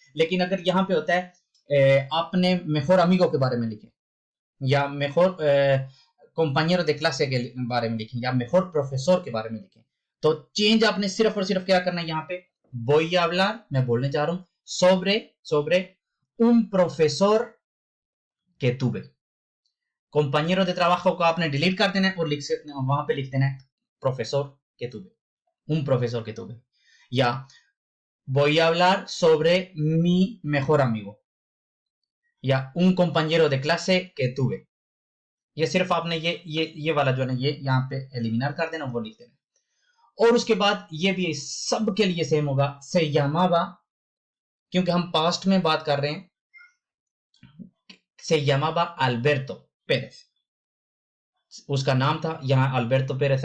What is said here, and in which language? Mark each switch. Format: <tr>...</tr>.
<hi>लेकिन अगर यहाँ पे होता है आपने मेजोर अमीगो के बारे में लिखें, या मेजोर</hi> <es>compañero de clase</es> <hi>के बारे में लिखें, या मेजोर प्रोफेसर के बारे में लिखें, तो चेंज आपने सिर्फ और सिर्फ क्या करना है, यहाँ पे</hi> <es>voy a hablar,</es> <hi>मैं बोलने जा रहा हूँ</hi> <es>sobre un profesor que tuve। compañero de trabajo</es> <hi>को आपने डिलीट कर देना है और वहां पे लिख देना है प्रोफेसर के तुबे,</hi> <es>un profesor que tuve। या voy a hablar sobre mi mejor amigo, या un compañero de clase que tuve।</es> <hi>ये सिर्फ आपने ये वाला जो है ना ये यहाँ पे एलिमिनेट कर देना, वो लिख देना। और उसके बाद ये भी सब के लिए सेम होगा,</hi> <es>se llamaba,</es> <hi>क्योंकि हम पास्ट में बात कर रहे हैं,</hi> <es>se llamaba Alberto Pérez,</es> <hi>उसका नाम था यहाँ अल्बर्टो पेरेस।</hi>